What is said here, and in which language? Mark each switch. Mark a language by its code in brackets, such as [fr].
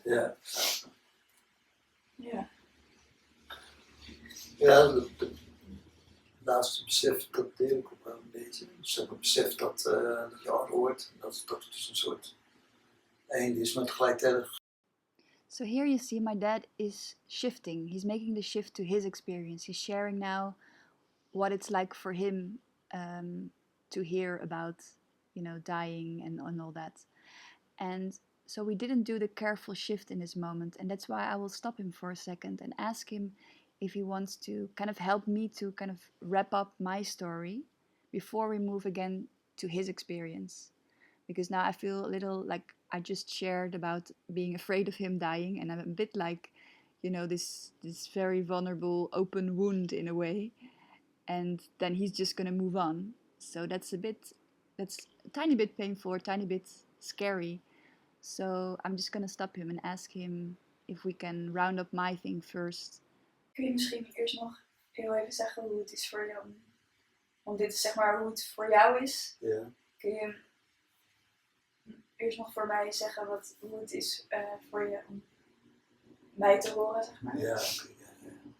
[nl] Ja. Ja. Ja, het laatste besef, dat deel ik ook wel een beetje. Dus ik heb het besef dat je ouder wordt. Dat het dus een soort einde is, maar tegelijkertijd... [en] So here you see my dad is shifting. He's making the shift to his experience. He's sharing now what it's like for him to hear about, dying and all that. And so we didn't do the careful shift in this moment. And that's why I will stop him for a second and ask him if he wants to kind of help me to kind of wrap up my story before we move again to his experience. Because now I feel a little like I just shared about being afraid of him dying, and I'm a bit like, this very vulnerable open wound in a way. And then he's just going to move on. So that's a tiny bit painful, a tiny bit scary. So I'm just gonna stop him and ask him if we can round up my thing first. [nl] Kun je misschien eerst nog heel even zeggen hoe het is voor jou? Want dit is zeg maar hoe het voor jou is. Ja. Kun je eerst nog voor mij zeggen hoe het is voor je om mij te horen, zeg maar? Ja, oké, ja.